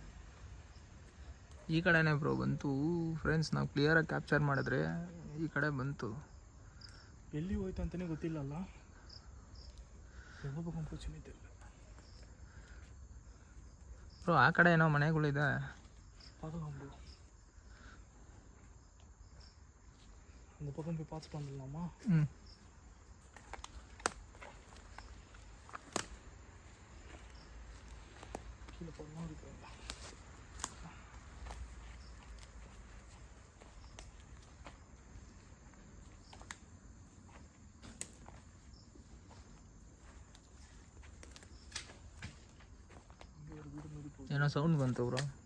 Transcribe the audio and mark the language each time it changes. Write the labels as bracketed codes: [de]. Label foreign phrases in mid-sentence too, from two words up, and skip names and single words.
[kn] ಈ ಕಡೆನೇ ಬ್ರೋ ಬಂತು ಫ್ರೆಂಡ್ಸ್. ನಾವು ಕ್ಲಿಯರಾಗಿ ಕ್ಯಾಪ್ಚರ್ ಮಾಡಿದ್ರೆ ಈ ಕಡೆ ಬಂತು. ಎಲ್ಲಿ ಹೋಯ್ತು ಅಂತಲೇ ಗೊತ್ತಿಲ್ಲಲ್ಲ. ಬ್ರೋ ಆ ಕಡೆ ಏನೋ ಮನೆಗಳಿದೆ. [ta] அந்த பக்கம் போய் பார்த்து பண்ணலாமா? கீழே போடலாம் இருக்கு. [kn] ಏನೋ ಸೌಂಡ್ ಬಂತು ಬ್ರೋ.